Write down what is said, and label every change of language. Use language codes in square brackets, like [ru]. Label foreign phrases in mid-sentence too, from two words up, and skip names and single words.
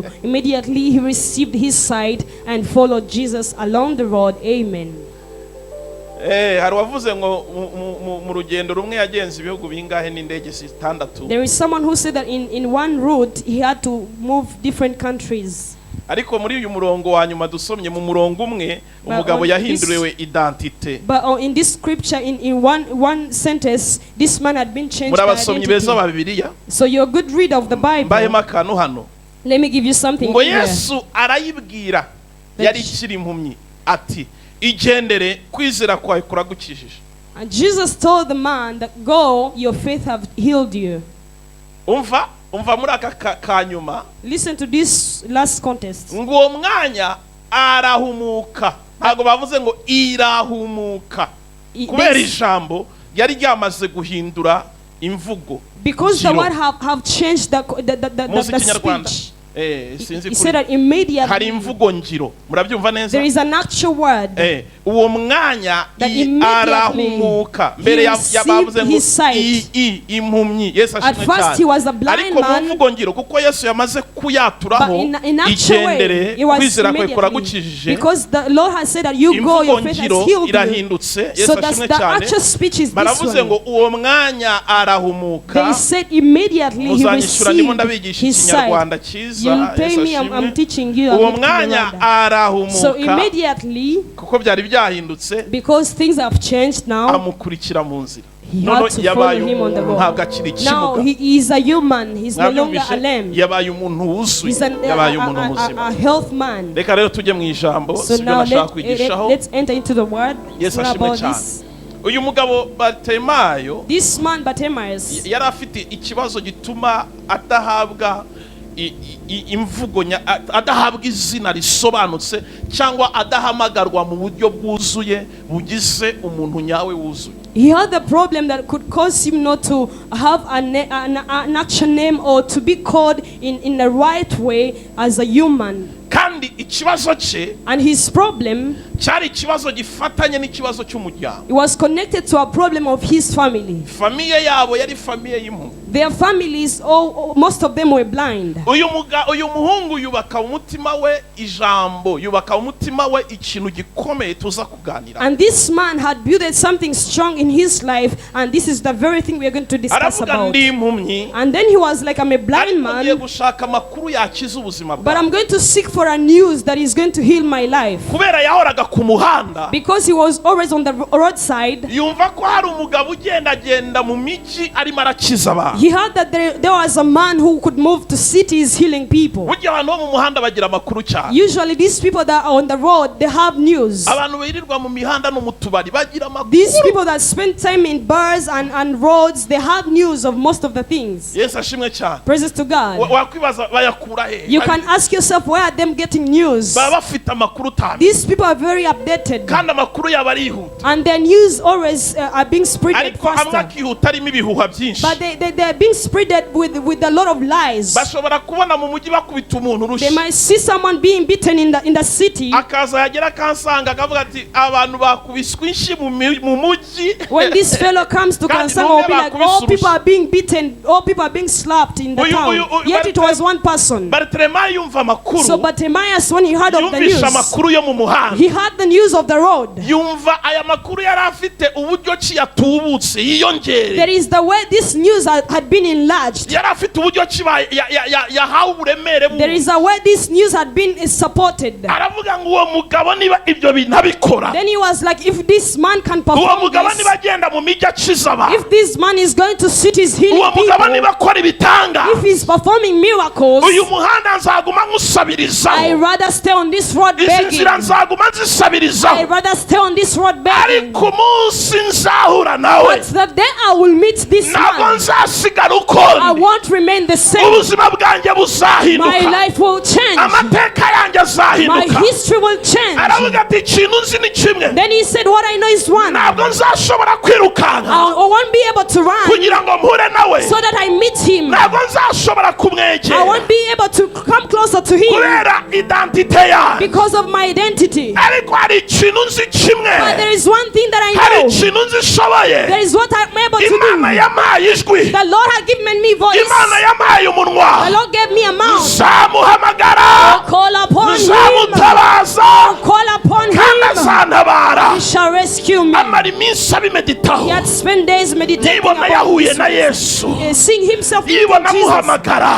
[en] Immediately he received his sight and followed Jesus along the road. Amen. [rw] Hari wavuze ngo mu rugendo rumwe yagenze ibihugu bingahe n'indege 6. [en] There is someone who said that in one route he had to move different countries. [rw] Ariko muri uyu murongo wa nyuma dusomye mu murongo umwe umugabo yahinduriwe identite. [en] But in this scripture in one sentence this man had been changed by [rw] Murabasomyi beza ba [en] identity. [rw] Bibiliya. [en] So you're a good reader of the Bible. [rw] Mbahema akantu hano. [en] Let me give you something [rw] Ngo [en] here. [rw] Yesu arayibwira yari ikiri impumyi ati igendere kwizera kwawe kuragukijije. [en] And Jesus told the man that go, your faith have healed you. [rw] Umva muri aka kanyuma. [en] Listen to this last context. [rw] Ngo uwo mwanya arahumuka. Ntabwo bavuze ngo irahumuka. Kubera ijambo yari ryamaze guhindura imvugo. [en] Because the word have changed the speech. He said that immediately [rw] hari imvugo ngiro. Murabyumva neza? [en] There is an actual word. [rw] Uwo mwanya arahumuka. Mbere yabavuze ngo impumyi. Yesu ashimwe cyane. Ariko mu mvugo ngiro kuko Yesu yamaze kuyaturaho igendere kwizera kwe kuragukijije. [en] Because the Lord has said that you go, your faith has healed you. [rw] Irahindutse. Yesu ashimwe cyane. Baravuze ngo uwo mwanya arahumuka. [en] They said immediately he received his sight. You'll pay me, I'm teaching you. [rw] Uwo mwanya [en] So [rw] arahumuka [en] immediately, [rw] kuko byari byahindutse, [en] because things have changed now, [rw] amukurikira mu nzira. [en] he had to follow him on the [rw] Ntabwo [en] road. [rw] akiri [en] Now [rw] ikimuga. [en] he is a human. He's no longer a lamb. [rw] Yabaye umuntu wuzuye, [en] He's [rw] yabaye umuntu muzima. [en] a health man. [rw] Reka rero tujye mu ijambo, [en] So [rw] sibyo [en] now [rw] nashaka kwigishaho. [en] let's enter into the word. Yes, What [rw] ashimwe [en] about [rw] cyane. [en] this? [rw] Uyu mugabo Bartimayo [en] This man Bartimaeus, [rw] yari afite ikibazo gituma adahabwa imvugo, adahabwa izina risobanutse cyangwa adahamagarwa mu buryo bwuzuye bugize umuntu nyawe wuzuye. [en] he had a problem that could cause him not to have an action name or to be called in the right way as a human. [rw] Kandi ikibazo cye, [en] And his problem, [rw] cyari ikibazo gifatanye n'ikibazo cy'umuryango. [en] it was connected to a problem of his family. [rw] Famiye yabo yari famiye y'impunzi. [en] Their families, most of them were blind. [rw] Uyu muhungu yubaka umutima we ijambo, yubaka umutima we ikintu gikomeye tuza kuganira. [en] And this man had built something strong in his life, and this is the very thing we are going to discuss [rw] Aravuga [en] about. [rw] ndi impumyi, [en] And then he was like, I'm a blind [rw] ariko ngiye [en] man, [rw] gushaka amakuru yakiza ubuzima [en] but I'm [rw] bwawe. [en] going to seek for a news that is going to heal my life. [rw] Kubera yahoraga ku muhanda, [en] Because he was always on the roadside, [rw] yumva ko hari umugabo ugendagenda mu miji arimo arakiza abantu. [en] he heard that there was a man who could move to cities healing people. [rw] Burya abantu bo mu muhanda bagira amakuru cyane. [en] Usually these people that are on the road, they have news. [rw] Abantu birirwa mu mihanda no mu tubari bagira amakuru. [en] These people that spend time in bars and roads, they have news of most of the things. [rw] Yesu ashimwe cyane. [en] Praises to God. [rw] Wakwibaza bayakura he? [en] You can ask yourself, where are them getting news? [rw] Baba bafite amakuru tame. [en] These people are very updated, [rw] Kandi amakuru yabo arihuta. [en] and their news always are being spread [rw] Ariko amwe [en] faster. [rw] akihuta arimo ibihuha byinshi. [en] But they are being spread with a lot of lies. [rw] Bashobora kubona mu mujyi bakubita umuntu [en] They [rw] urushyi. [en] might see someone being beaten in the city. [rw] Akaza yagera kansanga akavuga ati abantu bakubiswe inshi mu mujyi. [en] When this fellow comes to Kansanga, will be like, all people are being beaten, all people are being slapped in the town. Yet it was one person. [rw] Bartimayo yumva amakuru. [en] So Bartimaeus, when he heard of the news, [rw] Yumvisha amakuru yo mu muhanda. [en] he heard the news of the road. [rw] Yumva aya makuru yari afite uburyo ki yatubutse yiyongere. [en] There is the way this news had been enlarged. [rw] Yari afite uburyo ki yahawe uburemere [en] There is a way this news had been supported. [rw] Aravuga ngo uwo mugabo niba ibyo bintu abikora. [en] Then he was like, if this man can [rw] Uwo [en] perform [rw] mugabo [en] this, [rw] niba agenda mu mijyi akiza abantu. [en] if this man is going to cities healing [rw] Uwo mugabo [en] people, [rw] niba akora ibitanga. [en] if he's performing miracles, [rw] Uyu muhanda nzaguma nkusabirizaho. [en] I rather stay on this road [rw] Izi [en] begging. [rw] nzira nzaguma [en] I [rw] nzisabirizaho. [en] rather stay on this road begging. [rw] Ariko umunsi nzahura nawe [en] But the day I will meet this [rw] ntabwo [en] man, [rw] nzasigara [en] I [rw] ukundi. [en] won't remain the same. [rw] Ubuzima bwanjye [en] My [rw] buzahinduka. [en] life will change. [rw] Amateka yanjye [en] My [rw] azahinduka. [en] history will change. [rw] Aravuga ati ikintu nzi ni kimwe. [en] Then he said, what I know is one. [rw] Ntabwo nzashobora kwirukanka [en] I won't be able to run [rw] kugira ngo mpure nawe. [en] so that I meet him. [rw] Ntabwo nzashobora [en] I [rw] kumwegera [en] won't be able to come closer to him [rw] kubera identite yanjye. [en] because of my identity. [rw] Ariko hari ikintu nzi kimwe. [en] But there is one thing that I [rw] Hari [en] know. [rw] ikintu nzi nshoboye. [en] There is what I'm able to [rw] Imana [en] do. [rw] yampaye ijwi. [en] The Lord had given me voice. [rw] Imana yampaye [en] The [rw] umunwa. [en] Lord gave me a mouth. [rw] Nzamuhamagara. [en] Call upon him. [rw] Nzamutabaza. [en] Call upon [rw] Kandi [en] him. [rw] azantabara. [en] He shall rescue me. [rw] Amara iminsi abimeditaho. [en] He had spent days meditating [rw] Yibona [en] about [rw] yahuye [en] this. [rw] na Yesu. [en] Seeing himself meeting [rw] Yibona [en] Jesus. [rw] amuhamagara.